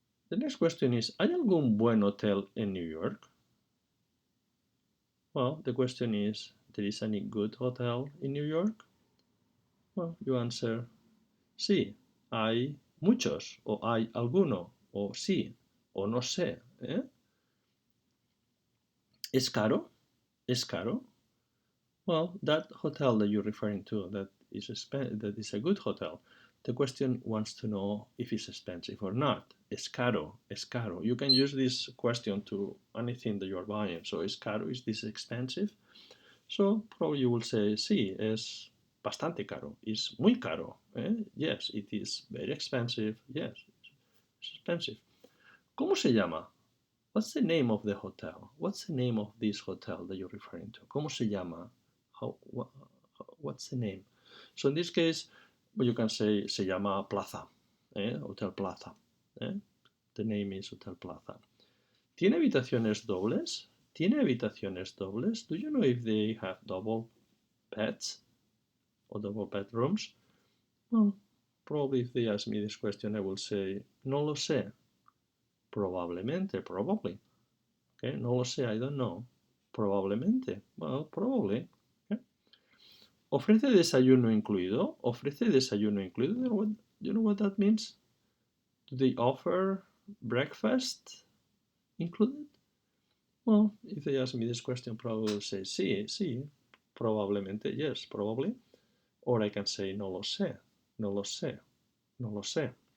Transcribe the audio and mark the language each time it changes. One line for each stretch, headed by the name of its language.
English: The next question is,
Spanish: ¿hay algún buen hotel en New York?
English: Well, the question is, there is any good hotel in New York? Well, you answer,
Spanish: sí, hay muchos, o hay alguno, o sí, o no sé. ¿Es caro? ¿Es caro?
English: Well, that hotel that you're referring to, that is a good hotel. The question wants to know if it's expensive or not.
Spanish: Es caro, es caro.
English: You can use this question to anything that you're buying. So,
Spanish: es caro,
English: is this expensive? So, probably you will say,
Spanish: sí, es bastante caro.
English: It's
Spanish: muy caro.
English: Yes, it is very expensive. Yes, it's expensive.
Spanish: ¿Cómo se llama?
English: What's the name of the hotel? What's the name of this hotel that you're referring to?
Spanish: ¿Cómo se llama?
English: What's the name? So in this case, you can say
Spanish: se llama Plaza,
English: Hotel Plaza. The name is Hotel Plaza.
Spanish: ¿Tiene habitaciones dobles? ¿Tiene habitaciones dobles?
English: Do you know if they have double beds or double bedrooms? Well, probably if they ask me this question, I will say,
Spanish: no lo sé. Probablemente,
English: probably. Okay,
Spanish: no lo sé,
English: I don't know.
Spanish: Probablemente,
English: well, probably. Okay.
Spanish: ¿Ofrece desayuno incluido? ¿Ofrece desayuno incluido?
English: You know what that means? Do they offer breakfast included? Well, if they ask me this question, probably will say
Spanish: sí, sí, probablemente,
English: yes, probably. Or I can say
Spanish: no lo sé, no lo sé, no lo sé.